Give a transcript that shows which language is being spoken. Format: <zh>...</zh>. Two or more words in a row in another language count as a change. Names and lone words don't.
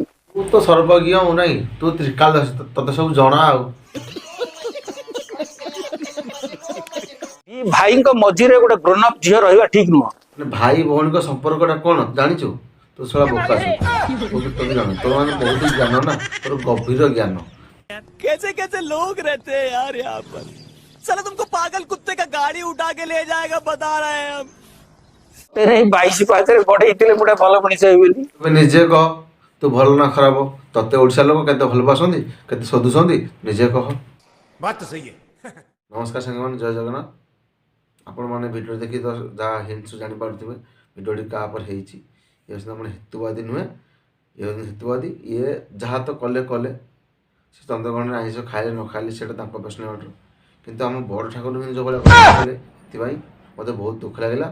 <or>ତୁ ତ ସର୍ବଜ୍ଞ ହଉ ନାହିଁ, ତୁ ତ୍ରିକାଳଦର୍ଶୀ, ତତେ ସବୁ ଜଣା। ଆଉ ଦି ଭାଇଙ୍କ ମଝିରେ ଗୋଟେ</or> <en>grown up</en> <or>ଝିଅ ରହିବା ଠିକ ନୁହଁ। ଭାଇ ଭଉଣୀଙ୍କ ସମ୍ପର୍କଟା କଣ ଜାଣିଛୁ? ତୁ ଶଳା ବୋକା ଛୁ। ତୋତେ ଜାଣ, ତୋର ମାନେ ବହୁତ ଜ୍ଞାନ ନା, ତୋର ଗଭୀର ଜ୍ଞାନ।</or> <hi>कैसे कैसे लोग रहते हैं यार यहाँ पर। साला तुमको पागल कुत्ते का गाड़ी उठा के ले जाएगा बता रहे हैं हम।</hi> <or>ତେରେ 22 ପାହାଚରେ ବଢେଇଥିଲେ ଗୋଟେ ଭଲ ମଣିଷ ହେବି ବୋଲି। ଏବେ ନିଜେ କହ, ତୁ ଭଲ ନା ଖରାପ? ତତେ ଓଡ଼ିଶା ଲୋକ କେତେ ଭଲ ପାଉଛନ୍ତି, କେତେ ଶୋଧୁଛନ୍ତି, ନିଜେ କହ।</or> <hi>बात तो सही है।</hi> <or>ନମସ୍କାର ସାଙ୍ଗମାନେ, ଜୟ ଜଗନ୍ନାଥ। ଆପଣମାନେ ଭିଡ଼ିଓ ଦେଖି ତ ଯାହା ହିଣ୍ଟସ୍ ଜାଣିପାରୁଥିବେ ଭିଡ଼ିଓଟି କାହା ଉପରେ ହେଇଛି। ଇଏ ହେଉଛନ୍ତି ଆପଣ ହେତୁବାଦୀ ନୁହେଁ, ଇଏ ହେଉଛନ୍ତି ହେତୁବାଦୀ। ଇଏ ଯାହା ତ କଲେ କଲେ, ସେ ଚନ୍ଦ୍ରଗ୍ରହଣରେ ଆଇଁଷ ଖାଇଲେ ନ ଖାଇଲେ ସେଇଟା ତାଙ୍କ ପ୍ରଶ୍ନ ମ୍ୟାଟର। କିନ୍ତୁ ଆମ ବଡ଼ ଠାକୁର ଯେଉଁଭଳିଆ କଥା କଲେ, ସେଥିପାଇଁ ମୋତେ ବହୁତ ଦୁଃଖ ଲାଗିଲା।</or>